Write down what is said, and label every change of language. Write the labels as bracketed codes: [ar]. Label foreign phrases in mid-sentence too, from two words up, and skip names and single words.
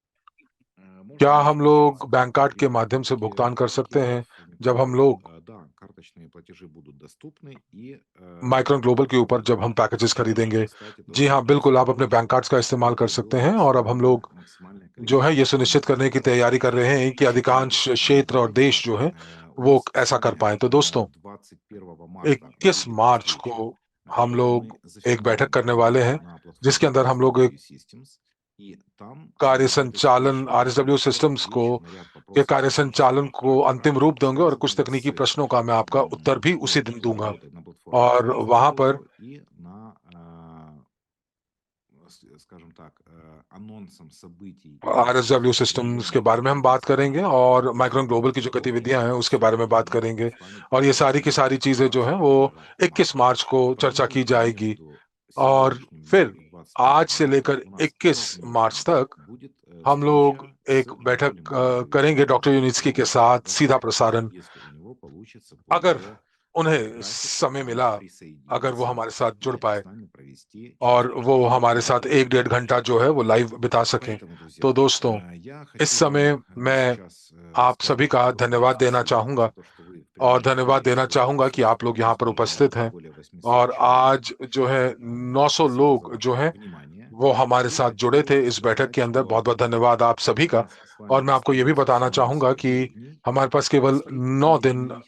[hi] क्या [ru] Можно ли [hi] हम लोग [ru] воспользоваться [en] bank card [ru] картами [hi] के [ru] при [hi] माध्यम से [ru] покупке [hi] भुगतान कर सकते [ru] пакетов [hi] हैं जब हम [ru] метро? [hi] लोग [ru] Да, остаточные платежи будут доступны и [hi] माइक्रॉन ग्लोबल के ऊपर जब हम पैकेजेस खरीदेंगे, [ru] кстати, [hi] जी [ru] тоже [hi] हाँ, बिल्कुल आप अपने बैंक [ru] возможность [hi] कार्ड्स का इस्तेमाल कर सकते हैं। और अब हम लोग [ru] максимальное [hi] जो है [ru] количество [hi] ये सुनिश्चित करने की [ru] инвесторов. [hi] तैयारी कर रहे हैं कि अधिकांश क्षेत्र और देश जो है [ru] У [hi] वो [ru] нас [hi] ऐसा कर [ru] сегодня, [hi] पाए। तो दोस्तों, [ru] 21 марта [hi] 21 [ru] будет [hi] मार्च [ru] встреча, [hi] को [ru] на [hi] हम [ru] которой [hi] लोग [ru] мы [hi] एक बैठक [ru] зафиксируем [hi] करने वाले [ru] условия [hi] हैं, [ru] на [hi] जिसके [ru] платформе [hi] अंदर हम लोग एक [ru] RSW Systems. И там [hi] कार्य [ru] на этой [hi] संचालन [ru] встрече [hi] आरएसडब्ल्यू [ru] будет [hi] सिस्टम्स को [ru] отвечен на ряд [hi] के [ru] вопросов [hi] कार्य संचालन [ru] технического [hi] को [ru] характера, [hi] अंतिम रूप दूंगे और कुछ [ru] связанных [hi] तकनीकी [ru] с [hi] प्रश्नों का मैं आपका उत्तर भी उसी दिन दूंगा। [ru] работой на платформе [hi] और वहां पर [ru] RSW и на, скажем так, анонсом событий и [hi] आरएसडब्ल्यू सिस्टम्स के [ru] движений [hi] बारे में हम बात करेंगे [ru] RSW [hi] और माइक्रोन ग्लोबल [ru] будет [hi] की जो [ru] готовы [hi] गतिविधियां हैं उसके बारे में बात [ru] сегодня [hi] करेंगे। [ru] с вами [hi] और ये सारी की [ru] поговорить [hi] सारी चीजें जो हैं वो 21 [ru] 21 марта. [hi] मार्च को [ru] В [hi] चर्चा की [ru] промежутке [hi] जाएगी। [ru] между [hi] और [ru] сегодняшним днем [hi] फिर [ru] и 21 [hi] आज से [ru] марта [hi] लेकर [ru] у нас [hi] 21 मार्च [ru] ежедневно [hi] तक [ru] будет [hi] हम लोग [ru] встреча с [hi] एक बैठक [ru] Анатолием Дмитриевичем [hi] करेंगे डॉक्टर यूनिस्की के [ru] Ивановым, [hi] साथ सीधा [ru] который, [hi] प्रसारण। [ru] если у него получится по [hi] अगर [ru] его [hi] उन्हें [ru] графику, [hi] समय [ru] он [hi] मिला, अगर वो [ru] присоединится [hi] हमारे साथ जुड़ [ru] и [hi] पाए [ru] с नами провести [hi] और [ru] часть [hi] वो [ru] общего [hi] हमारे साथ एक डेढ़ [ru] мероприятия. [hi] घंटा जो है वो लाइव बिता सकें। [ru] Поэтому, [hi] तो [ru] друзья, [hi] दोस्तों, [ru] я [hi] इस [ru] хочу [hi] समय [ru] вам [hi] मैं [ru] сейчас [hi] आप सभी [ru] сказать [hi] का [ru] огромное [hi] धन्यवाद देना [ru] спасибо [hi] चाहूंगा [ru] за то, что вы [hi] और [ru] приняли [hi] धन्यवाद देना [ru] сегодня [hi] चाहूंगा कि आप [ru] присутствие. [hi] लोग [ru] У [hi] यहाँ [ru] нас [hi] पर [ru] было [hi] उपस्थित हैं। [ru] более 800 [hi] और [ru] человек. [hi] आज जो है 900 [ru] Спасибо за [hi] लोग जो [ru] ваше [hi] हैं [ru] внимание. [hi] वो हमारे [ru] И [hi] साथ जुड़े [ru] хочу [hi] थे इस बैठक [ru] сказать, [hi] के अंदर। [ru] что [hi] बहुत बहुत धन्यवाद आप सभी [ru] у [hi] का। [ru] нас с [hi] और [ru] вами [hi] मैं आपको ये भी [ru] остается [hi] बताना [ru] всего [hi] चाहूंगा कि [ru] 49 дней [hi] हमारे पास [ru] до [hi] केवल [ru] последних [hi] 9 दिन, [ru] дней